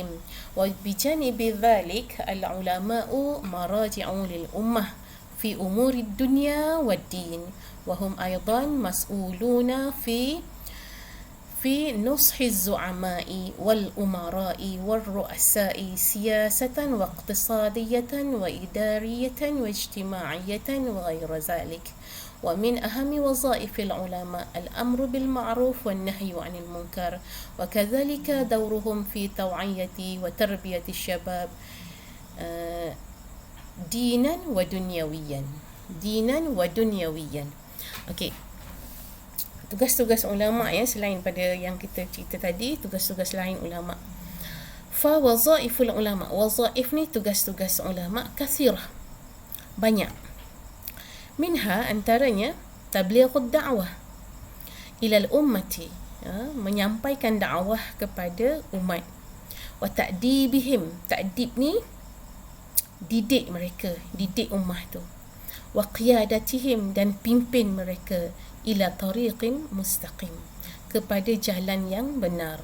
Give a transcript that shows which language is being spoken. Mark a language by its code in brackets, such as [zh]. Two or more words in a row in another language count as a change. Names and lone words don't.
[ar] وبجانب ذلك العلماء مراجع للأمة في أمور الدنيا والدين، وهم أيضا مسؤولون في نصح الزعماء والأمراء والرؤساء سياسة واقتصادية وإدارية واجتماعية وغير ذلك. ومن أهم وظائف العلماء الأمر بالمعروف والنهي عن المنكر، وكذلك دورهم في توعية وتربية الشباب دينا ودنيويا. [ms] Okey. Tugas-tugas ulama, selain pada yang kita cerita tadi, tugas-tugas lain ulama. [ar] فوظائف العلماء, [ms] wazaif ni tugas-tugas ulama, kathirah, banyak. Minha, antaranya, [ar] تبليغ الدعوة إلى الأمة, [ms] menyampaikan dakwah kepada umat. [ar] وتأديبهم, [ms] ta'dib ni didik mereka, didik ummah tu. [ar] وقيادتهم, [ms] dan pimpin mereka, [ar] إلى طريق مستقيم, [ms] kepada jalan yang benar.